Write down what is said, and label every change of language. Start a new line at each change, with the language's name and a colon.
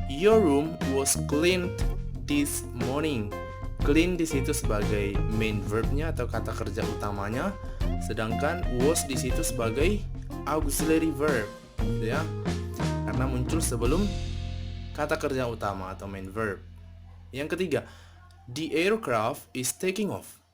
English: Your room was cleaned this morning.
Indonesian: Clean di situ sebagai main verbnya atau kata kerja utamanya, sedangkan was di situ sebagai auxiliary verb, ya. Karena muncul sebelum kata kerja utama atau main verb. Yang ketiga,
English: the aircraft is taking off.